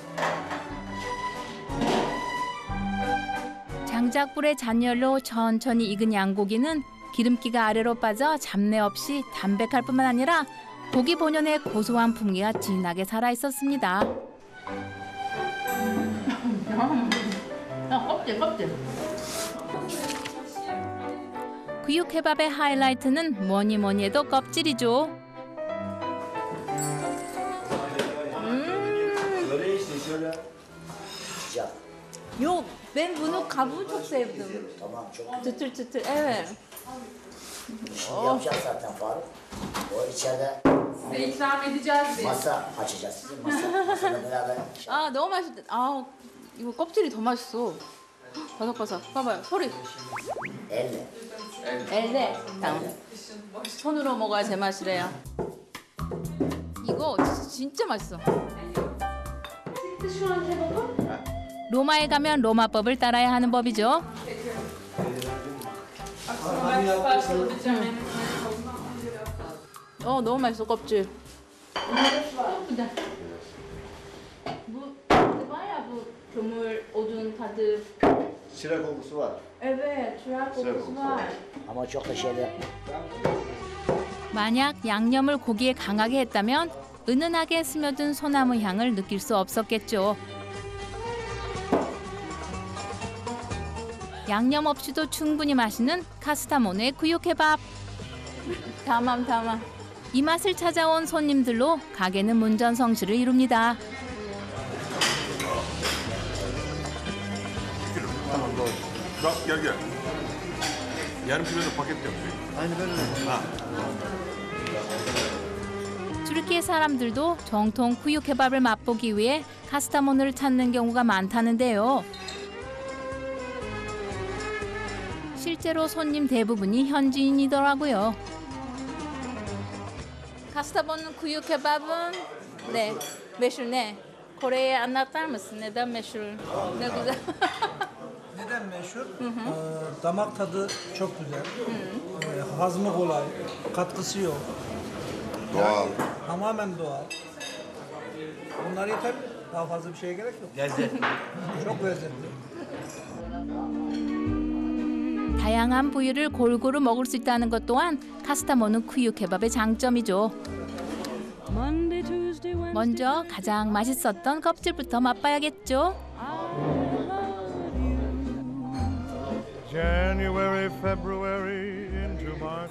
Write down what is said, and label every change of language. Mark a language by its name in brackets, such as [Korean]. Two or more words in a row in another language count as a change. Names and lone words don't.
[Korean] 장작불의 잔열로 천천히 익은 양고기는 기름기가 아래로 빠져 잡내 없이 담백할 뿐만 아니라 고기 본연의 고소한 풍미가 진하게 살아 있었습니다. 껍질. 구육케밥의 하이라이트는 뭐니 해도 껍질이죠. [Turkish] Sıcak. Yok, ben bunu kabuğu çok sevdim. Tamam çok. Çıtır çıtır, evet. Şimdi yapacağız zaten Faruk. O içeride Size ikram edeceğiz biz. masa açacağız. Masada beraber. [Korean] 아, 너무 맛있다. 아, 이거 껍질이 더 맛있어. 버석버석. 봐봐요. 소리. [Turkish] Elle. [Korean] 엘레. 손으로 먹어야 제맛이래요. 이거 진짜 맛있어. 로마에 가면 로마법을 따라야 하는 법이죠. 너무 맛있어 껍질. [Turkish] Bu kömür, odun tadı. Şire kokusu var. Evet, çırak kokusu var. Ama çok da şeyler yapma. [Korean] 만약 양념을 고기에 강하게 했다면 은은하게 스며든 소나무 향을 느낄 수 없었겠죠. 양념 없이도 충분히 맛있는 카스타모네 구이케밥. 담am. 이 맛을 찾아온 손님들로 가게는 문전성시를 이룹니다. [Turkish] Gel. Yarım kilo da paket yapıyor. Aynı böyle. [Korean] 튀르키예 사람들도 정통 구이케밥을 맛보기 위해 카스타모네를 찾는 경우가 많다는데요. 실제로 손님 대부분이 현지인이더라고요. 카스타모네 구이케밥은 네, [Turkish] meşhur ne? Kore'ye anlatar mısın? Neden meşhur? Ne güzel. Neden meşhur? Damak tadı çok güzel. Hazmı kolay. Katkısı yok. Doğal. Tamamen doğal. Bunlar yeter. Daha fazla bir şeye gerek yok. Lezzetli. Çok lezzetli. [Korean] 다양한 부위를 골고루 먹을 수 있다는 것 또한 카스타모네 구이케밥의 장점이죠. 먼저 가장 맛있었던 껍질부터 맛봐야겠죠. [English] January, February into March.